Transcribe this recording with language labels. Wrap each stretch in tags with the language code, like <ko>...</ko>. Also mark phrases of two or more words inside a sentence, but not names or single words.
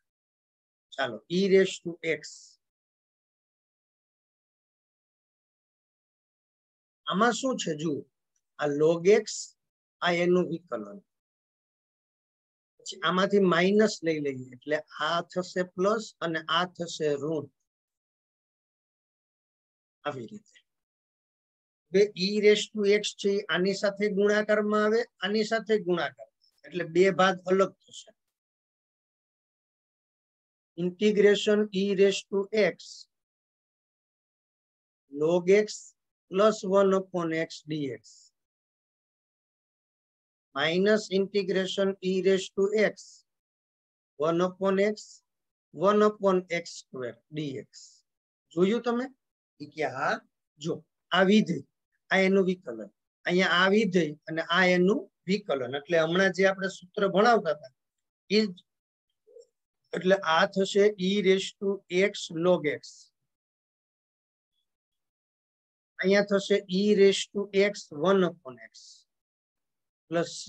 <gu>ચાલો, e⁻x, આમાં શું છે જુઓ, આ log x, આ એનું વિકલન, પછી આમાંથી માઇનસ લઈ લઈએ એટલે આ થશે પ્લસ અને આ થશે ઋણ. આવી રીતે e⁻x છે આની સાથે ગુણાકારમાં આવે, આની સાથે ગુણાકાર, એટલે બે ભાગ અલગ થશે.</gu> <en>ઇન્ટિગ્રેશન e⁻x log x plus 1/x dx minus integration e⁻x 1/x 1/x² dx.</en> <gu>જોયું તમે? કે હા, જો આ વિધેય, આ એનું વિકલન, અહીંયા આ વિધેય અને આ એનું વિકલન, એટલે હમણાં જે આપણે સૂત્ર ભણાવતા હતા એ, એટલે આ થશે e⁻x log x, અહીંયા થશે e⁻x 1/x પ્લસ c.</gu>